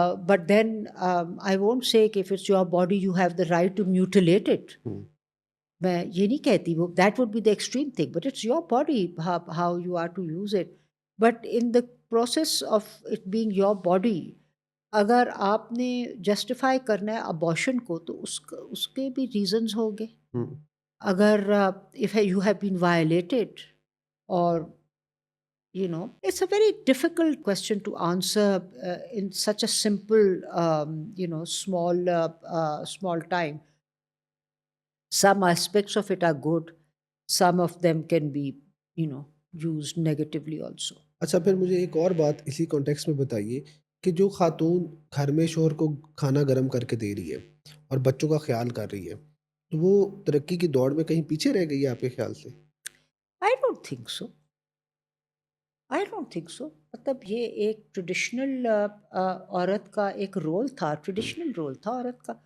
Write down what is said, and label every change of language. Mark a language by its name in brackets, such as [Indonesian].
[English] But then I won't say [Urdu] کہ [English] if it's your body you have the right to mutilate it. [Urdu] میں یہ نہیں کہتی وہ [English] that would be the extreme thing, but it's your body how you are to use it. But in the process of it being your body, [Urdu] اگر آپ نے justify کرنا ہے ابارشن کو تو اس کے بھی ریزنز ہوں گے. اگر [English] if you have been violated or it's a very difficult question to answer in such a simple small time. Some aspects of it are good, some of them can be used negatively also. [Urdu] اچھا، پھر مجھے ایک اور بات اسی context میں بتائیے کہ جو خاتون گھر میں شوہر کو کھانا گرم کر کے دے رہی ہے اور بچوں کا خیال کر رہی ہے، تو وہ ترقی کی دوڑ میں کہیں پیچھے رہ گئی ہے آپ کے خیال سے؟ [English] I don't think so. [Urdu] مطلب یہ ایک ٹریڈیشنل عورت کا ایک رول تھا، ٹریڈیشنل رول تھا عورت کا.